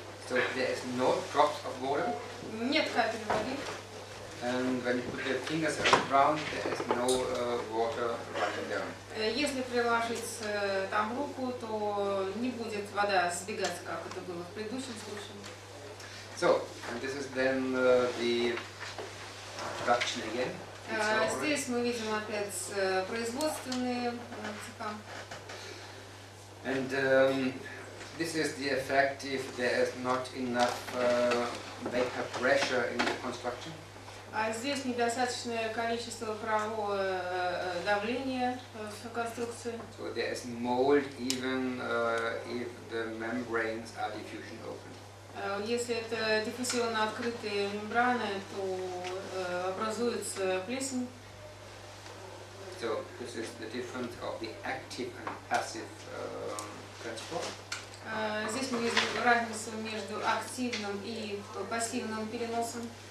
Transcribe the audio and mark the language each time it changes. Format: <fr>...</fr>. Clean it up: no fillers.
<en>So there is no drops of water.</en> <ru>Нет капель воды.</ru> <en>And when you put your fingers around, there is no water running down.</en> <ru>Если приложить там руку, то не будет вода сбегать, как это было в предыдущем случае.</ru> <en>So, and this is then the production again.</en> <ru>Здесь мы видим опять производственные цеха.</ru> <en>And this is the effect if there is not enough vapor pressure in the construction.</en> <ru>А здесь недостаточное количество парового давления в конструкции.</ru> <en>So there is mold even if the membranes are diffusion open.</en> <ru>Если это диффузионно открытые мембраны, то образуется плесень.</ru> <en>So this is the difference of the active and passive transport.</en> <ru>Здесь мы видим разницу между активным и пассивным переносом.</ru>